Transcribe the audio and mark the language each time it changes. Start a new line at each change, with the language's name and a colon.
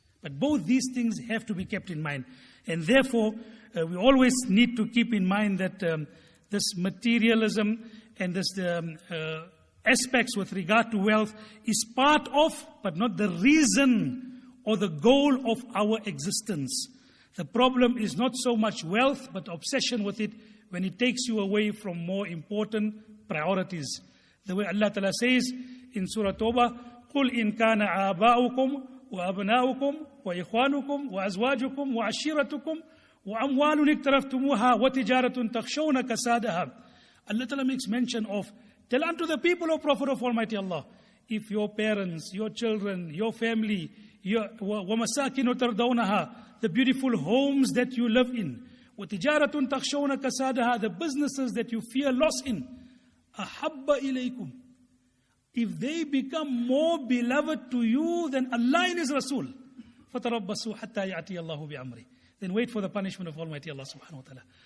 English: But both these things have to be kept in mind. And therefore, we always need to keep in mind that this materialism and this aspects with regard to wealth is part of, but not the reason or the goal of our existence. The problem is not so much wealth, but obsession with it when it takes you away from more important priorities. The way Allah Ta'ala says in Surah Tawbah,
Arabic: قُلْ إِنْ كَانَ آبَاؤُكُمْ وَأَبْنَاؤُكُمْ وَإِخْوَانُكُمْ وَأَزْوَاجُكُمْ وَعَشِيرَتُكُمْ وَأَمْوَالٌ اقْتَرَفْتُمُوهَا وَتِجَارَةٌ تَخْشَوْنَ كَسَادَهَا.
English: Allah Ta'ala makes mention of, tell unto the people, O Prophet of Almighty Allah, if your parents, your children, your family,
Arabic: وَمَسَاكِنُ تَرْضَوْنَهَا,
English: the beautiful homes that you live in,
Arabic: وَتِجَارَةٌ تَخْشَوْنَ كَسَادَهَا,
English: the businesses that you fear loss in,
Arabic: أَحَبَّ إِلَيْكُمْ,
English: if they become more beloved to you than Allah and His Rasul,
Arabic: فَتَرَبَّصُوا حَتَّى يَأْتِيَ اللَّهُ بِأَمْرِهِ,
English: then wait for the punishment of Almighty Allah subhanahu wa ta'ala.